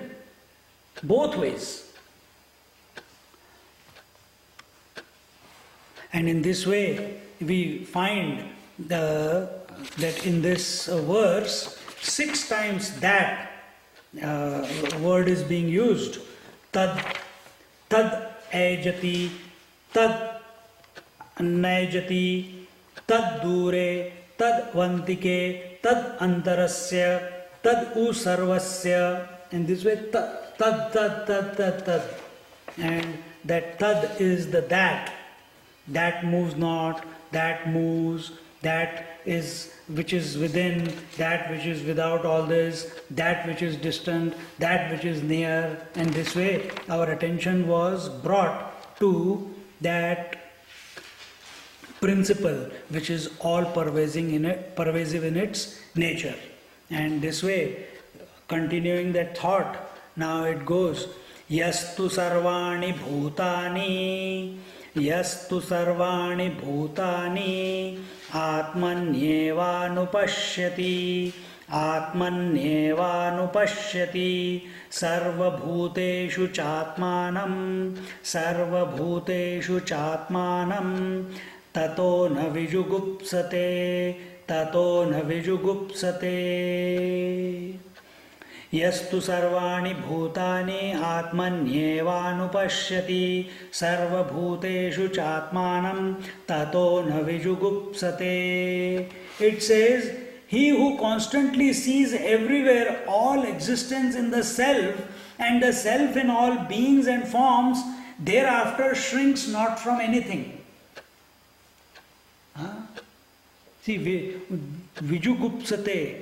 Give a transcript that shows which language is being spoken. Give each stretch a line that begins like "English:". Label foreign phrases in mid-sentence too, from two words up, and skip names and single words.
English: Both ways. And in this way, we find that in this verse, 6 times that word is being used.
Sanskrit: तद्, तद् एजति, तद् नैजति, तद् दूरे, तद् वन्तिके, तद् अन्तरस्य, तद् उ सर्वस्य.
English: In this way,
Sanskrit: तद्, तद्, तद्, तद्, तद्.
English: And that tad is the that. That moves not, that moves, that is which is within, that which is without all this, that which is distant, that which is near. And this way our attention was brought to that principle which is all pervasive in its nature. And this way, continuing that thought, now it goes,
Sanskrit: यस्तु सर्वाणि भूतानि, यस्तु सर्वाणि भूतानि, आत्मन्येवानुपश्यति, आत्मन्येवानुपश्यति, सर्वभूतेषु चात्मानम्, सर्वभूतेषु चात्मानम्, ततो न विजुगुप्सते, ततो न विजुगुप्सते. यस्तु सर्वाणि भूतानि आत्मन्येवानुपश्यति सर्वभूतेषु चात्मानम् ततो न विजुगुप्सते.
English: It says, he who constantly sees everywhere all existence in the self and the self in all beings and forms, thereafter shrinks not from anything. Huh? See, vijugupsate.